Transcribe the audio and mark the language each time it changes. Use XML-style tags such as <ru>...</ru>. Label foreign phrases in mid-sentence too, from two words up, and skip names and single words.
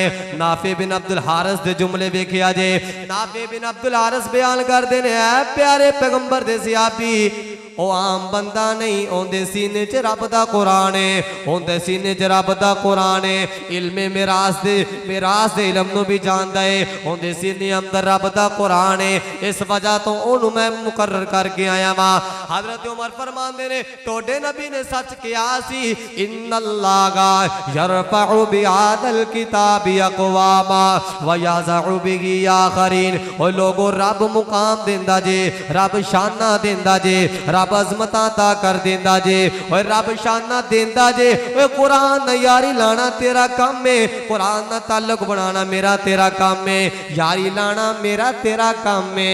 <pa>نافع بن عبدالحارث دے جملے ویکھیا جے۔ نافع بن عبدالحارث بیان کردے نے اے پیارے پیغمبر دے صحابی او عام بندہ نہیں، اوہدے سینے چ رب دا قرآن ہے، اوہدے سینے چ رب دا قرآن ہے، علم میراث دے علم نوں وی جاندا ہے، اوہدے سینے اندر رب دا قرآن ہے، ایس وجہ توں اوہنوں میں مقرر کر کے آیا واں. حضرت عمر فرماندے نے تہاڈے نبی نے سچ کہیا سی,</pa> <ar>إن الله يرفع بهذا الكتاب أقواما ويضع به آخرين.</ar> <pa>او لوکو رب مقام دیندا جے، رب شان دیندا جے، رب عظمت عطا کر دیندا جے، اور رب شان دیندا جے. قرآن نال یاری لانا تیرا کم ہے، قرآن نال تعلق بنانا میرا تیرا کم ہے، یاری لانا میرا تیرا کم ہے.</pa>